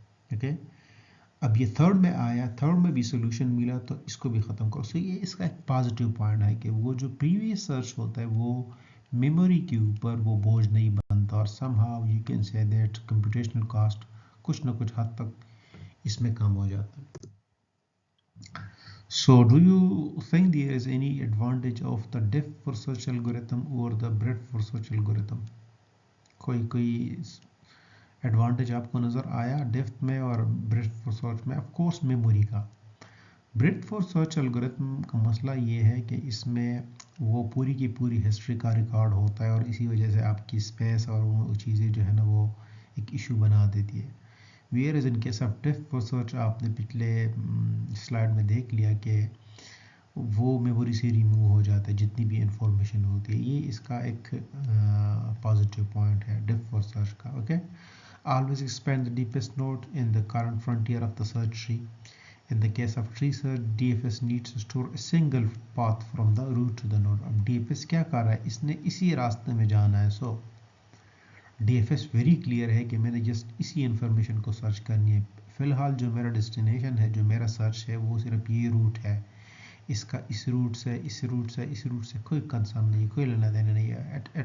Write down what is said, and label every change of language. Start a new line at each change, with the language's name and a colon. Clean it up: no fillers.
Urdu: Okay, اب یہ third میں آیا، تھرڈ میں بھی سولوشن ملا تو اس کو بھی ختم کرو. سو یہ اس کا ایک پازیٹیو پوائنٹ ہے کہ وہ جو پریویس سرچ ہوتا ہے وہ میموری کے اوپر وہ بوجھ نہیں بنتا، اور
English: somehow you can say that
Urdu: computational cost کچھ نہ کچھ حد تک اس میں کم ہو جاتا ہے.
English: So do you think there is any advantage of the depth for search algorithm over the breadth for search algorithm؟
Urdu: کوئی ایڈوانٹیج آپ کو نظر آیا ڈیپتھ میں اور بریڈتھ فار سرچ میں؟ آف کورس میموری کا. بریڈتھ فار سرچ الگوریتم کا مسئلہ یہ ہے کہ اس میں وہ پوری کی پوری ہسٹری کا ریکارڈ ہوتا ہے، اور اسی وجہ سے آپ کی اسپیس اور وہ چیزیں جو ہے نا وہ ایک ایشو بنا دیتی ہے.
English: where is in case of depth first search
Urdu: آپ نے پچھلے سلائڈ میں دیکھ لیا کہ وہ میموری سے ریموو ہو جاتا ہے جتنی بھی انفارمیشن ہوتی ہے. یہ اس کا ایک پازیٹیو پوائنٹ ہے ڈیپتھ فار سرچ کا.
English: Okay, always expand the deepest node in the current frontier of the search tree. In the case of tree search, DFS needs to store a single path from the root to the node.
Urdu: اب DFS کیا کر رہا ہے؟ اس نے اسی راستے میں جانا ہے. سو DFS ویری کلیئر ہے کہ میں نے جسٹ اسی انفارمیشن کو سرچ کرنی ہے. فی الحال جو میرا ڈیسٹینیشن ہے، جو میرا سرچ ہے، وہ صرف یہ روٹ ہے. اس کا اس روٹ سے اس روٹ سے اس روٹ سے کوئی کنسرن نہیں، کوئی لینا دینا نہیں ہے.